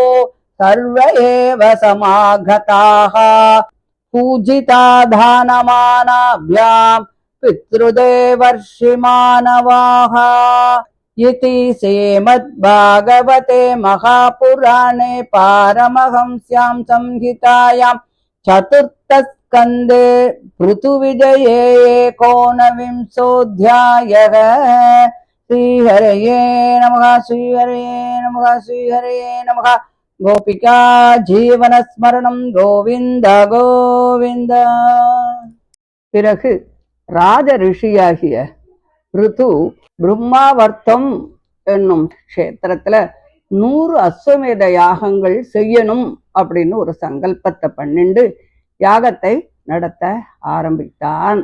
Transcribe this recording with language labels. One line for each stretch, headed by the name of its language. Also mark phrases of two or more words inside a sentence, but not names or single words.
Sanskrit: सर्व एव समागताः पूजिता दानमानाभ्याम् पितृदेवर्षि मानवाः इति श्रीमद्भागवते महापुराणे पारमहंस्यां संहितायां चतुर्थस्कन्धे पृथुविजये एकोनविंशोऽध्यायः। श्रीहरये नमः श्रीहरये नमः श्रीहरये नमः। गोपिका जीवनस्मरणं गोविन्द गोविन्द।
Tamil: பிறகு ராஜ ரிஷியாகிய ருது பிரம்மாவர்த்தம் என்னும் கஷேத்திரத்துல 100 அஸ்வமேத யாகங்கள் செய்யணும் அப்படின்னு ஒரு சங்கல்பத்தை பண்ணிண்டு யாகத்தை நடத்த ஆரம்பித்தான்.